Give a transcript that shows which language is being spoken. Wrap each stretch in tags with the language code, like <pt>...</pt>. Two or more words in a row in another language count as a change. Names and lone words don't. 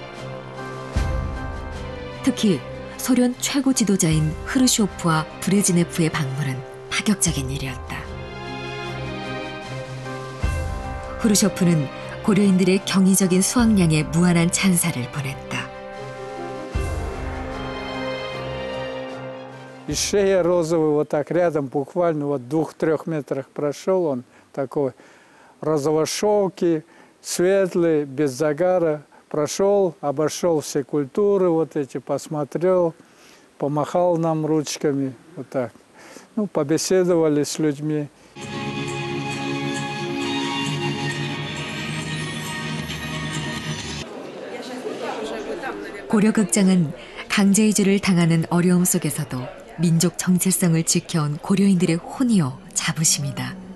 <ko>특히 소련 최고 지도자인 흐르쇼프와 브레즈네프의 방문은 파격적인 일이었다. 흐르쇼프는 고려인들의 경이적인 수확량에 무한한 찬사를 보냈다.</ko> <ru>И шея розовый вот так рядом, буквально вот 2-3 метрах прошел он, такой розово-шелкий, светлый, без загара. Прошел, обошел все культуры вот эти, посмотрел, помахал нам ручками, вот так. Ну, побеседовали с людьми.</ru> <ko>고려극장은 강제 이주를 당하는 어려움 속에서도 민족 정체성을 지켜온 고려인들의 혼이요 자부심이다.</ko>